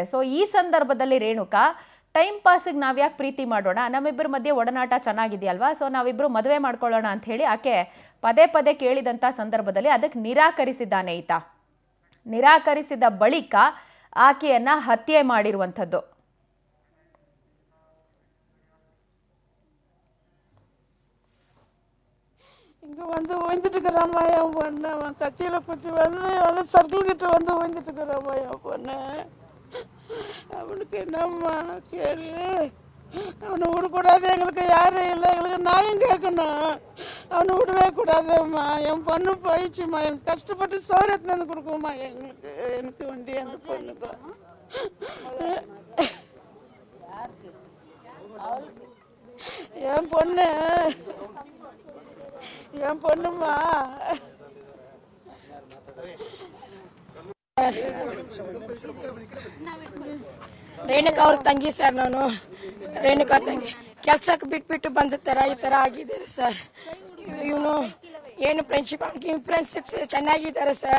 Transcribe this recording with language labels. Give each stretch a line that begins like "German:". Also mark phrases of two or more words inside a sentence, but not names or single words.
Kannada: ಸೊ ಈ ಸಂದರ್ಭದಲ್ಲಿ ರೇಣುಕಾ ಟೈಮ್ ಪಾಸಿಗೆ ನಾವ್ಯಾಕೆ ಪ್ರೀತಿ ಮಾಡೋಣ, ನಮ್ಮಿಬ್ಬರ ಮಧ್ಯೆ ಒಡನಾಟ ಚೆನ್ನಾಗಿದೆಯಲ್ವಾ, ಸೊ ನಾವಿಬ್ಬರು ಮದುವೆ ಮಾಡ್ಕೊಳ್ಳೋಣ ಅಂತ ಹೇಳಿ ಆಕೆ ಪದೇ ಪದೇ ಕೇಳಿದಂಥ ಸಂದರ್ಭದಲ್ಲಿ ಅದಕ್ಕೆ ನಿರಾಕರಿಸಿದ್ದಾನೆ ಈತ. ನಿರಾಕರಿಸಿದ ಬಳಿಕ ಆಕೆಯನ್ನ ಹತ್ಯೆ ಮಾಡಿರುವಂಥದ್ದು.
Tamil: இங்கே வந்து ஓய்ந்துட்டுருக்குறாம்மா என் பொண்ணு. அவன் கத்தியில் குத்தி வந்து சர்க்கிள் கிட்ட வந்து ஓய்ந்துட்டுருக்குறாம்மா என் பொண்ணு. அவனுக்கு என்னம்மா கேளு, அவனை விடக்கூடாது. எங்களுக்கு யாரும் இல்லை, எங்களுக்கு நியாயம் கேட்கணும். அவனை விடவே கூடாதும்மா. என் பொண்ணு போயிடுச்சுமா. எனக்கு கஷ்டப்பட்டு சோறு எடுத்துன்னு வந்து கொடுக்குமா எங்களுக்கு. எனக்கு வண்டி அந்த பொண்ணுக்கு என் பொண்ணு என் பொண்ணுமா.
Kannada: ರೇಣುಕಾ ಅವ್ರ ತಂಗಿ ಸರ್. ನಾನು ರೇಣುಕಾ ತಂಗಿ ಕೆಲ್ಸಕ್ಕೆ ಬಿಟ್ಬಿಟ್ಟು ಬಂದ ಥರ ಈ ಥರ ಆಗಿದ್ದಾರೆ ಸರ್. ಇವನು ಏನು ಫ್ರೆಂಡ್ಶಿಪ್, ಅವ್ನಿಗೆ ಫ್ರೆಂಡ್ಸ್ ಚೆನ್ನಾಗಿದ್ದಾರೆ ಸರ್.